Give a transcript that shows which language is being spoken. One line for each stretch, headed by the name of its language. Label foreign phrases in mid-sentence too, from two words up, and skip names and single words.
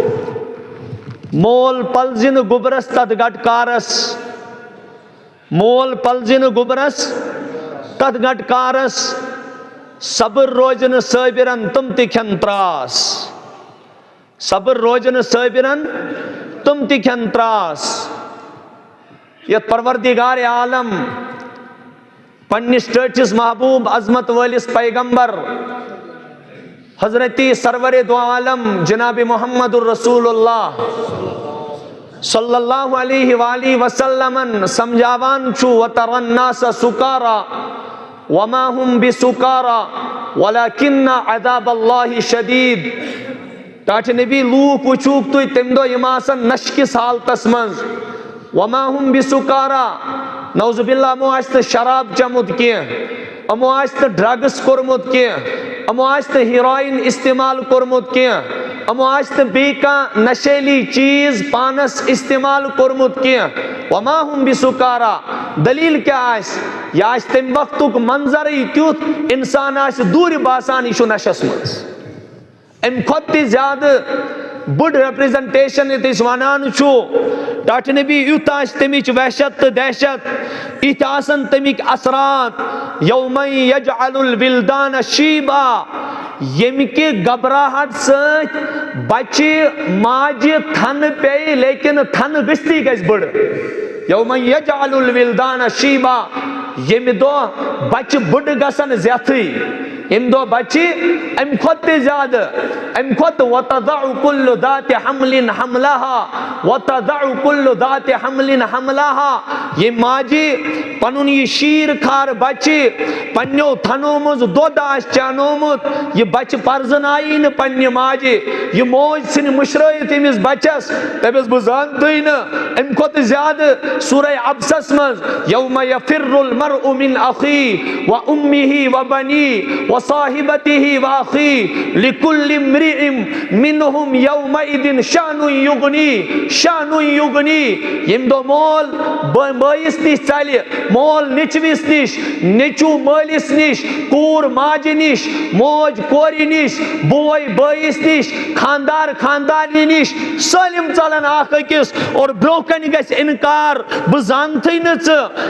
Kashmiri: مول پلزِ نہٕ گوٚبرس تتھ گٹکارس, مول پلزِ نہٕ گوٚبرس تتھ گٹکارس, صبر روزِ نہٕ صٲبرن تِم تہِ کھٮ۪ن تراس, صبر روزِ نہٕ صٲبرن تِم تہِ کھٮ۪ن تراس. یتھ پروردگارِ عالم پننِس ٹٲٹھِس محبوب عظمت وٲلِس پیغمبر حضرت سرور دو عالم جناب محمد الرسول اللہ
Arabic: صلی اللہ علیہ وآلہ وسلم
Kashmiri: سمجھاوان چھُ,
Arabic: وَتَرَى النَّاسَ سُكَارَى وَمَا هُمْ بِسُكَارَى وَلَكِنَّ عَذَابَ اللَّهِ شَدِيدٌ.
Kashmiri: ٹاٹھِ نبی لوٗکھ وٕچھوُکھ تُہۍ تَمہِ دۄہ یِم آسن نشہٕ حالتس منٛز.
Arabic: وَمَا هُمْ بِسُكَارَى, نعوذ باللہ
Kashmiri: یِمو آسہِ نہٕ شراب چیوٚمُت کینٛہہ, یِمو آسہِ نہٕ ڈرگس کوٚرمُت کینٛہہ, یِمو آسہِ نہٕ ہیٖرویِن استعمال کوٚرمُت کینٛہہ, یِمو آسہِ نہٕ بیٚیہِ کانٛہہ نشیلی چیٖز پانس استعمال کوٚرمُت کینٛہہ.
Arabic: وَما هُم بِسُكَارَى,
Kashmiri: دلیٖل کیٛاہ آسہِ؟ یہِ آسہِ تمہِ وقتُک منظرٕے تیُتھ اِنسان آسہِ دوٗرِ باسان یہِ چھُ نشس منٛز. امہِ کھۄتہٕ تہِ زیادٕ بٔڑ ریپرزنٹیشن یتھ أسۍ ونان چھُ, ٹاٹھِ نبی یُتھ آسہِ تمِچ وحشت تہٕ دہشت, یِتھ آسن تمِکۍ اثرات.
Arabic: یومَ یجعل الولدان شیٖبا,
Kashmiri: ییٚمہِ کہِ گھبراہٹ سۭتۍ بچہِ ماجہِ تھنہٕ پیٚیہِ لیکن تھنہٕ گٔژھتھٕے گژھِ بٔڑ.
Arabic: یومَ یجعل الولدان شیٖبا,
Kashmiri: ییٚمہِ دۄہ بچہِ بٔڑٕ گژھن زیتھٕے, ییٚمہِ دۄہ بچہِ امہِ کھۄتہٕ تہِ زیادٕ, امہِ کھۄتہٕ
Arabic: وَتَضَعُ كُلُّ ذَاتِ حَمْلٍ حَمْلَهَا وَتَضَعُ كُلُّ ذَاتِ حَمْلٍ حَمْلَهَا.
Kashmiri: ییٚمہِ ماجہِ پنُن یہِ شیٖر خار بچہِ پننیو تھنو منٛز دۄد آسہِ چانومُت, یہِ بچہِ پرزنایی نہٕ پننہِ ماجہِ, یہِ موج ژھٕنہِ مٔشرٲیِتھ أمِس بچس, دپٮ۪س بہٕ زانتھٕے نہٕ. امہِ کھۄتہٕ زیادٕ سورہ عبسس منٛز
Arabic: یومَ یفر المرء من اخیہ وامہ وبنیہ وصاحبتہ واخیہ لکل امرئ منہم یومئذ شأن یغنیہ شأن یغنیہ.
Kashmiri: ییٚمہِ دۄہ مول بٲیِس نِش ژلہِ, مول نیٚچوِس نِش, نیٚچوٗ مٲلِس نِش, کوٗر ماجہِ نِش, موج کورِ نِش, بوے بٲیِس نِش, خاندار خاندارنہِ نِش, سٲلِم ژلن اکھ أکِس, اور برونٛہہ کنہِ گژھِ اِنکار بہٕ زانتھٕے نہٕ ژٕ.